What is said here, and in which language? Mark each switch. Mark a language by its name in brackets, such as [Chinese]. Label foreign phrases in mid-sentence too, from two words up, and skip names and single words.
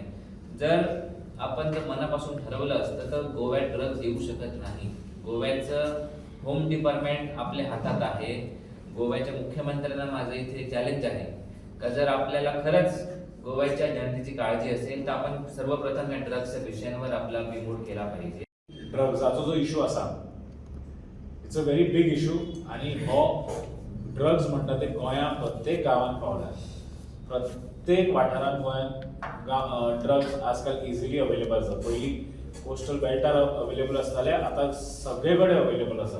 [Marathi] जर आपण जर मनापासून ठरवलं असतं तर गोव्यात ड्रग्ज येऊ शकत नाही. गोव्याचं होम डिपार्टमेंट आपल्या हातात आहे. गोव्याच्या मुख्यमंत्र्यांना माझं इथे चॅलेंज आहे का जर आपल्याला खरंच गोव्याच्या जनतेची काळजी असेल तर आपण सर्वप्रथम या ड्रग्सच्या विषयांवर आपला बिमोड केला पाहिजे. [Konkani] ड्रग्जाचो जो इशू आसा [English] it's a very big issue [Konkani] आणि हो ड्रग्ज म्हणटा ते गोंया प्रत्येक गांवांत पावला. प्रत्येक वाठारांत गोंयांत ड्रग्ज आजकाल [English] easily available [Konkani] आसा. पयलीं कोस्टल बेल्टार अवेलेबल आसताले, आतां सगळे कडेन अवेलेबल आसा.